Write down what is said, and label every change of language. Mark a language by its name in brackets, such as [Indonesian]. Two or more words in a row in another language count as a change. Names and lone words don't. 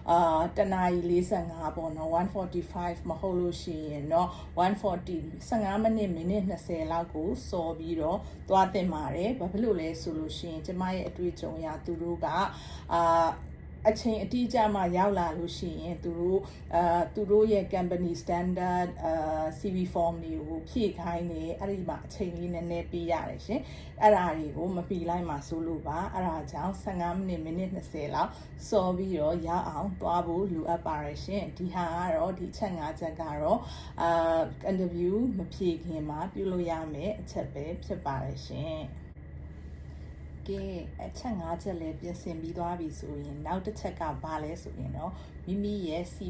[Burmese] 1 နာရီ45ပေါ့နော်145မဟုတ်လို့ရှိရင်တော့140 15မိနစ်20လောက်ကိုစော်ပြီးတော့သွားတင်ပါတယ်ဘာဖြစ်လို့လဲဆိုလို့ရှိရင်ကျမရဲ့အတွေ့အကြုံအရသူတို့က အချိန်အတိအကျမှရောက်လာလို့ရှိရင်သူတို့ရဲ့ [English] company standard CV form [Burmese] တွေကိုဖြည့်ခိုင်းနေအဲ့ဒီမှာအချိန်လေးနည်းနည်းပေးရတယ်ရှင်အဲ့ဒါတွေကိုမပြီးလိုက်မှဆိုလို့ပါအဲ့ဒါကြောင့်15မိနစ်20လောက်စောပြီးတော့ရအောင်သွားဖို့လိုအပ်ပါတယ်ရှင်ဒီဟာကတော့ဒီချက်5ချက်ကတော့ interview မဖြည့်ခင်မှာပြုလို့ရမယ်အချက်ပဲဖြစ်ပါတယ်ရှင်ကဲအချက်5ချက်လည်းပြင်ဆင်ပြီးသွားပြီဆိုရင်နောက်တစ်ချက်ကဘာလဲဆိုရင်တော့မိမိရဲ့ CV